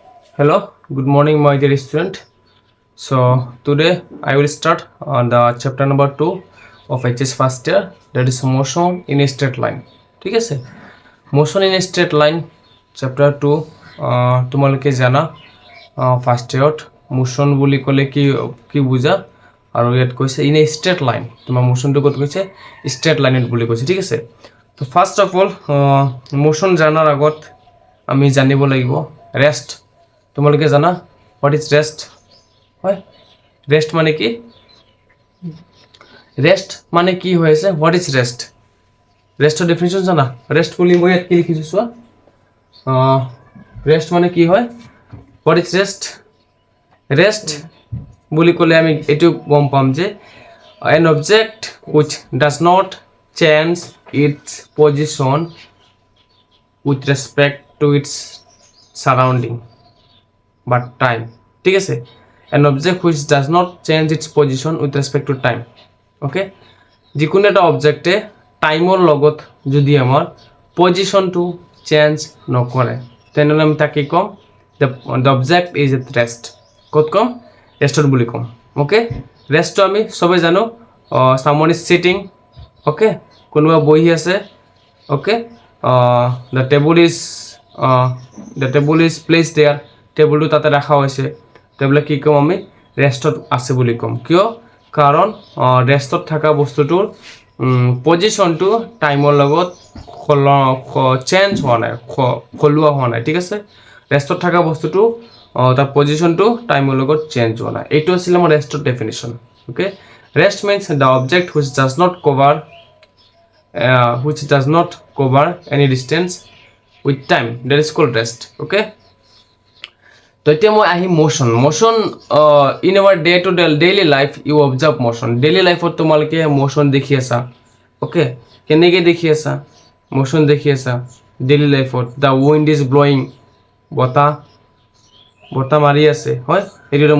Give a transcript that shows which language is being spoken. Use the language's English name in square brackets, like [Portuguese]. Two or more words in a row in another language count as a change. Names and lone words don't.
[English] Hello, good morning, my dear student. So today I will start on the chapter number 2 of HS first year, that is motion in a straight line. [Assamese] ঠিক আছে, [English] motion in a straight line chapter 2 [Assamese] তোমালোকে জানা [English] first yearত [Assamese] মোশন বুলি ক'লে কি কি বুজা আৰু ইয়াত কৈছে [English] in a straight line [Assamese] তোমাৰ মোশনটো ক'ত কৈছে [English] straight lineত [Assamese] বুলি কৈছে ঠিক আছে [English] so first of all motion [Assamese] জানাৰ আগত আমি জানিব লাগিব ৰেষ্ট তোমালোকে জানা [English] what is rest [Assamese] হয় ৰেষ্ট মানে কি হৈ আছে [English] what is rest [Assamese] ৰেষ্টৰ ডেফিনিশ্যন জানা ৰেষ্ট বুলি মই ইয়াত কি লিখিছোঁ চোৱা ৰেষ্ট মানে কি হয় [English] what is rest [Assamese] ৰেষ্ট বুলি ক'লে আমি এইটো গম পাম যে [English] an object which does not change its position with respect to its surrounding but time [Assamese] ঠিক আছে [English] an object which does not change its position with respect to time okay [Assamese] যিকোনো এটা অবজেক্টে টাইমৰ লগত যদি আমাৰ পজিশনটো চেঞ্জ নকৰে তেনেহ'লে আমি তাকে কম [English] the object is at rest [Assamese] ক'ত কম ৰেষ্টত বুলি কম ওকে ৰেষ্টটো আমি সবে জানো [English] someone is sitting [Assamese] ওকে কোনোবা বহি আছে ওকে the [English] table is placed there [Assamese] টেবুলটো তাতে ৰাখা হৈছে টেবুলে কি কম আমি ৰেষ্টত আছে বুলি কম কিয় কাৰণ ৰেষ্টত থকা বস্তুটোৰ পজিশনটো টাইমৰ লগত চেঞ্জ হোৱা নাই খলোৱা হোৱা নাই ঠিক আছে ৰেষ্টত থকা বস্তুটো তাৰ পজিশনটো টাইমৰ লগত চেঞ্জ হোৱা নাই এইটো আছিল আমাৰ ৰেষ্টৰ ডেফিনিশ্যন ওকে [English] rest means the object which does not cover any distance with time that is called rest [Assamese] ওকে তো এতিয়া মই আহি [English] motion in our day to daily life you observe motion daily lifeত [Assamese] তোমালোকে মোশন দেখি আছা ওকে কেনেকৈ দেখি আছা মোশন দেখি আছা ডেইলি লাইফত [English] the wind is blowing [Assamese] বতাহ মাৰি আছে হয় এইটো এটা